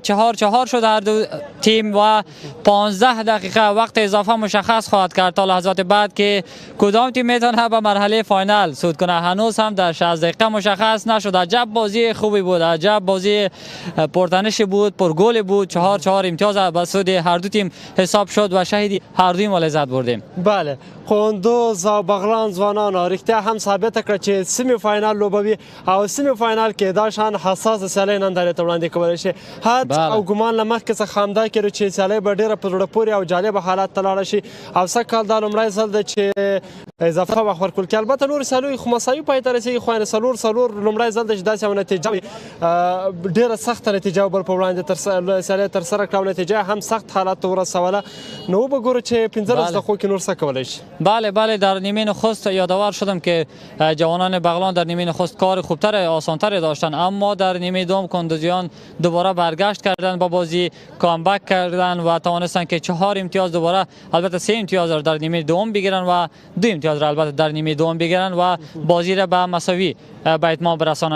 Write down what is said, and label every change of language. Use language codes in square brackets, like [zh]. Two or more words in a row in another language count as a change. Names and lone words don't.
[fa] 4-4 شد هر دو تیم و 15 دقیقه وقت اضافه مشخص خواهد کرد تا لحظات بعد که کدام تیم میتونه به مرحله فاینال صعود کنه. هنوز هم در 60 دقیقه مشخص نشد. عجب بازی خوبی بود. عجب بازی پرتنش بود، پرگل بود. 4-4 امتیاز به سود هر دو تیم حساب شد و شهیدی هر دوی ما لذت بردیم. [ps] بله قندوز او بغلان ځوانانو رښتیا هم ثابته کړه چې سیمی فاینال لوبوي او سیمی فاینال کې دا شان حساسه سیالۍ نندارې ته وړاندې کولی شي. حد او ګمان له مخکې څخه همدا کېږي چې سیالۍ به ډېره په زړه پورې او جالبه حالت ته لاړه شي او سږ کال دا لومړی ځل دی چې اضافه وخت ورکول کېږي. البته نورې سیالیو خو مساوي پای ته رسېږي خو یعنې څلور لومړی ځل دی چې داسې یوه نتیجه وي ډېره سخته نتیجه بل په وړاندې سیالۍ ترسره کړه او نتیجه هم سخت حالت ته ورسوله. نو وبګورو چې 15 دقیقو کې نور څه کولی شي. [fa] بله در نیمه نخست یادآور شدم که جوانان بغلان در نیمه نخست کار خوبتر آسانتر داشتن، اما در نیمه دوم کندوزیان دوباره برگشت کردن با بازی، کامبک کردن و توانستن که 4 امتیاز دوباره البته 3 امتیاز را در نیمه دوم بگیرن و 2 امتیاز را البته در نیمه دوم بگیرن و بازی را به مساوی به اتمام برسانند.